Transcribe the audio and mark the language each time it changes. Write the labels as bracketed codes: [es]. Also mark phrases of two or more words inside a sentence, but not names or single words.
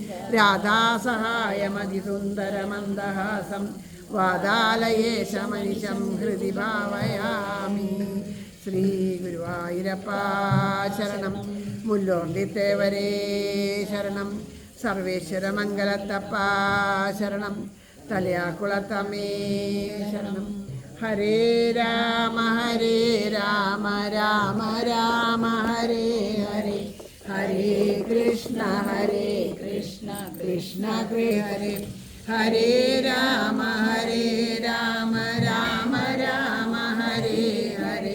[sa] രാധാസഹായമതിസുന്ദരമന്ദഹാസം വാതാലയേശമനിശം ഹൃദി ഭാവയാമി. [ml] ശ്രീ ഗുരുവായൂരപ്പ ശരണം. മുല്ലോണ്ടിത്തേവരേ ശരണം. സർവേശ്വര മംഗലത്തപ്പ ശരണം. തലയാക്കുളത്തമ്മേ ശരണം. [sa] ഹരേ രാമ രാമ രാമ ഹരേ ഹരേ. ഹരേ കൃഷ്ണ കൃഷ്ണ കൃഷ്ണ ഹരേ. ഹരേ രാമ രാമ രാമ ഹരേ ഹരേ.